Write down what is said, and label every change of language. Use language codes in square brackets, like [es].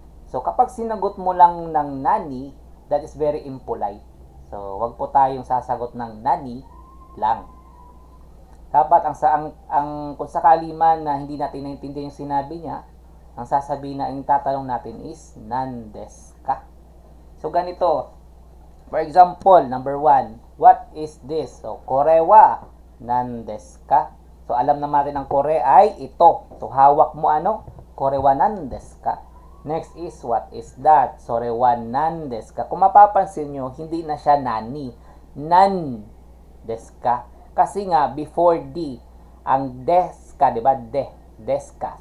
[tl] So, kapag sinagot mo lang ng nani, [en] that is very impolite. [tl] So, wag po tayong sasagot ng nani lang. Dapat kung sakali man na hindi natin naintindihan yung sinabi niya, ang sasabihin na yung tatanong natin is [ja] nan desu ka? [tl] So, ganito. [en] For example, number 1, what is this? [ja] So, kore wa nan desu ka? [tl] So, alam na natin ang kore ay ito. So, hawak mo [ja] kore wa nan desu ka? [en] Next is, what is that? [ja] Sore wa nan desu ka? [tl] Kung mapapansin nyo, hindi na siya nani. [ja] Nan desu ka? [tl] Kasi nga, [ja] before D, ang desu ka, diba? Desu ka.